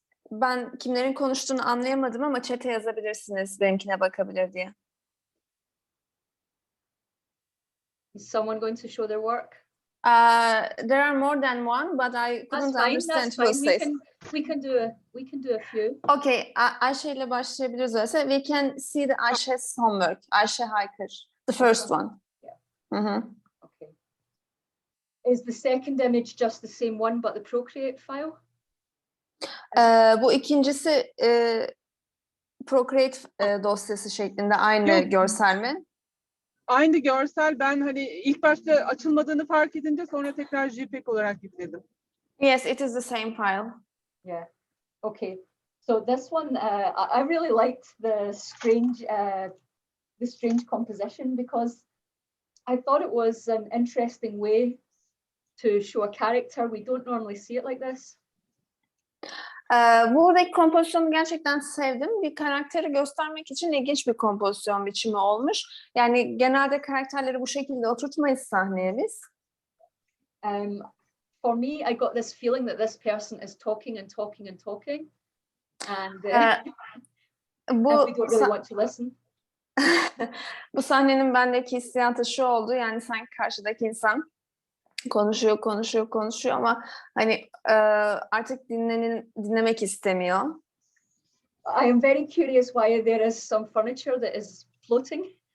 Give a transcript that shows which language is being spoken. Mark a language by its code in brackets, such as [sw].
[tr] Ben kimlerin konuştuğunu anlayamadım ama chat'e yazabilirsiniz benimkine bakabilir diye. [en] Is someone going to show their work? There are more than one, but I couldn't understand who says. We can do a few. [tr] Okay, Ayşe ile başlayabiliriz öyleyse. [en] We can see the Ayşe's homework. Ayşe Haykır, the first one. Yeah. Okay. Is the second image just the same one but the Procreate file? [tr] Bu ikincisi Procreate dosyası şeklinde aynı Yok. görsel mi? Aynı görsel, ben hani ilk başta açılmadığını fark edince sonra tekrar JPEG olarak yükledim. [en] Yes, it is the same file. Yeah. Okay. So this one, I really liked the strange composition because I thought it was an interesting way to show a character. We don't normally see it like this. [tr] Buradaki kompozisyonu gerçekten sevdim. Bir karakteri göstermek için ilginç bir kompozisyon biçimi olmuş. Yani genelde karakterleri bu şekilde oturtmayız sahneye biz. [en] For me, I got this feeling that this person is talking and talking and talking, and we don't really want to listen. [tr] Bu sahnenin bendeki hissiyatı şu oldu, yani sanki karşıdaki insan konuşuyor ama hani artık dinlemek istemiyor. [en] I am very curious why there is some furniture that is floating.